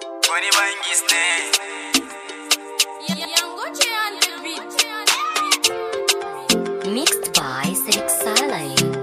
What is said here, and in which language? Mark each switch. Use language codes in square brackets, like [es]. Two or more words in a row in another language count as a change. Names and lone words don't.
[ha] Wani bangis ne. Yangoche [en] on the beat. Mixed by Sadiq Saleh.